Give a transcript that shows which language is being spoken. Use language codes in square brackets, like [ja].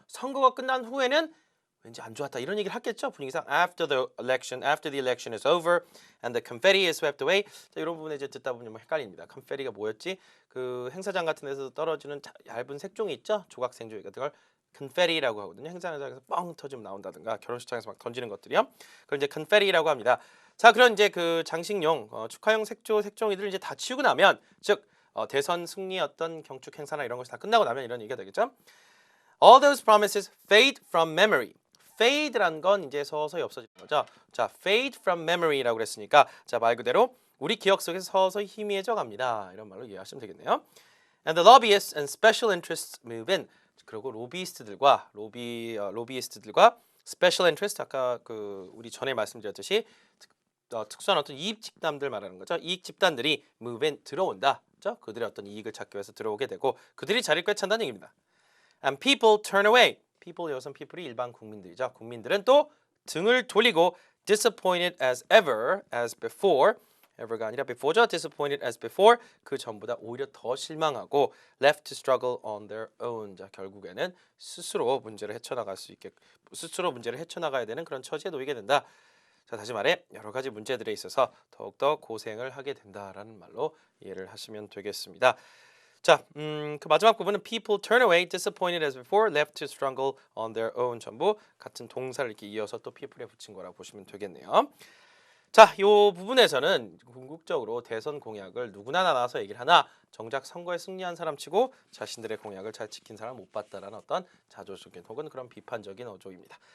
[ko] 선거가 끝난 후에는 왠지 안 좋았다 이런 얘기를 하겠죠. 분위기상 [en] after the election is over and the confetti is swept away. [ko] 자, 이런 부분에 이제 듣다 보면 뭐 헷갈립니다. confetti가 뭐였지? 그 행사장 같은 데서 떨어지는 얇은 색종이 있죠. 조각 생종이 그걸 confetti라고 하거든요. 행사장에서 뻥 터지면 나온다든가 결혼식장에서 막 던지는 것들이요. 그걸 이제 confetti라고 합니다. 자, 그런 이제 그 장식용 축하용 색종이들을 이제 다 치우고 나면 즉 대선 승리 어떤 경축 행사나 이런 것이 다 끝나고 나면 이런 얘기가 되겠죠. [en] All those promises fade from memory. [ko] fade란 건 이제 서서히 없어지는 거죠. 자, [en] fade from memory [ko] 라고 그랬으니까 자, 말 그대로 우리 기억 속에서 서서히 희미해져 갑니다. 이런 말로 이해하시면 되겠네요. [en] And the lobbyists and special interests move in. [ko] 그리고 로비이스트들과 [en] special interest [ko] 아까 그 우리 전에 말씀드렸듯이 특수한 어떤 이익 집단들 말하는 거죠. 이익 집단들이 [en] move in [ko] 들어온다. 그렇죠? 그들의 어떤 이익을 찾기 위해서 들어오게 되고 그들이 자리를 꿰찬다는 얘기입니다. [en] And people turn away. people [ko] 여기선 [en] people이 [ko] 일반 국민들이죠. 국민들은 또 등을 돌리고 [en] disappointed as ever, as before. [ko] ever가 아니라 before죠. [en] disappointed as before. [ko] 그 전보다 오히려 더 실망하고 [en] left to struggle on their own. [ko] 자, 결국에는 스스로 문제를 헤쳐나가야 되는 그런 처지에 놓이게 된다. 자, 다시 말해 여러 가지 문제들에 있어서 더욱더 고생을 하게 된다라는 말로 이해를 하시면 되겠습니다. 자, 그 마지막 부분은 [en] people turn away, disappointed as before, left to struggle on their own. [ko] 전부 같은 동사를 이렇게 이어서 또 people에 붙인 거라고 보시면 되겠네요. 자, 이 부분에서는 궁극적으로 대선 공약을 누구나 나와서 얘기를 하나 정작 선거에 승리한 사람치고 자신들의 공약을 잘 지킨 사람 못 봤다라는 어떤 자조적인 혹은 그런 비판적인 어조입니다.